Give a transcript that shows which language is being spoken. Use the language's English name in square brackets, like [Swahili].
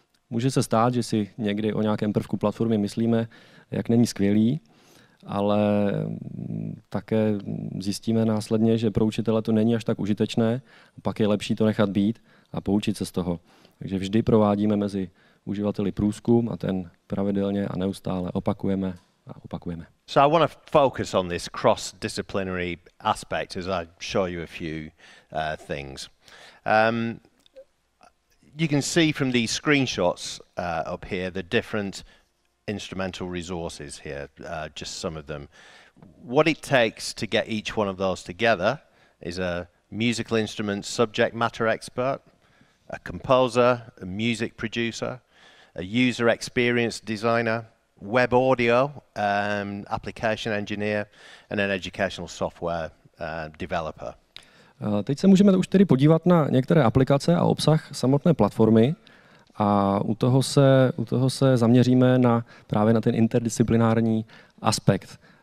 [Czech] Může se stát, že si někdy o nějakém prvku platformy myslíme, jak není skvělý, ale také zjistíme následně, že pro učitele to není až tak užitečné, pak je lepší to nechat být a poučit se z toho. Takže vždy provádíme mezi uživateli průzkum a ten pravidelně a neustále opakujeme. [English] So I want to focus on this cross-disciplinary aspect as I show you a few things. You can see from these screenshots up here the different instrumental resources here, just some of them. What it takes to get each one of those together is a musical instrument subject matter expert, a composer, a music producer, a user experience designer, web audio application engineer and an educational software developer. [Czech] Teď se můžeme už tedy podívat na některé aplikace a obsah samotné platformy a u toho se zaměříme právě na ten interdisciplinární aspekt.